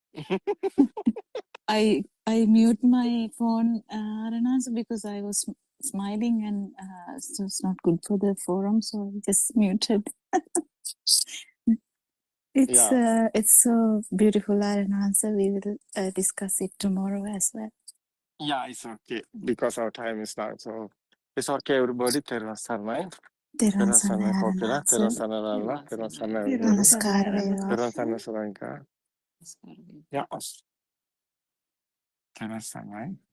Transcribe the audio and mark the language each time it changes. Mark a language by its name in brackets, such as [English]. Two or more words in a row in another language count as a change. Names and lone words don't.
[English] I mute my phone, Aranans, because I was smiling and so it's not good for the forum, so I just muted. It's so beautiful, Aranans. We will discuss it tomorrow as well. Yeah, it's okay because our time is now. So It's okay, everybody. [Sinhala] තෙරුවන් සරණයි. තෙරුවන් Therun සරණයි Sarnai ආරණ්‍ය Kokila. Therun වහන්සේ. Sarnai Lala. තෙරුවන් සරණයි everybody. නමස්කාර වේවා. තෙරුවන් සරණයි Suranka. Yeah. තෙරුවන් සරණයි.